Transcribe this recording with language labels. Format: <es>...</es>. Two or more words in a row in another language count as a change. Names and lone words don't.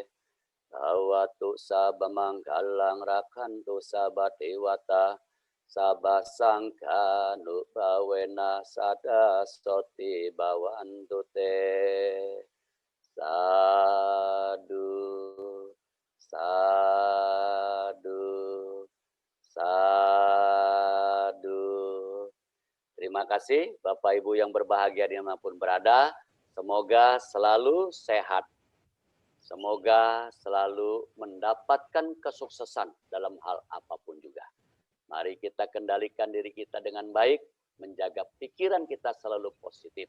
<pi>Bawatu sabba manggalang rakantu sabba dewata, sabba sangha nubawena sadasoti bawantu te. Sadu, sadu, sadu.</pi> <id>Terima kasih Bapak Ibu yang berbahagia dimanapun berada. Semoga selalu sehat. Semoga selalu mendapatkan kesuksesan dalam hal apapun juga. Mari kita kendalikan diri kita dengan baik, menjaga pikiran kita selalu positif.</id>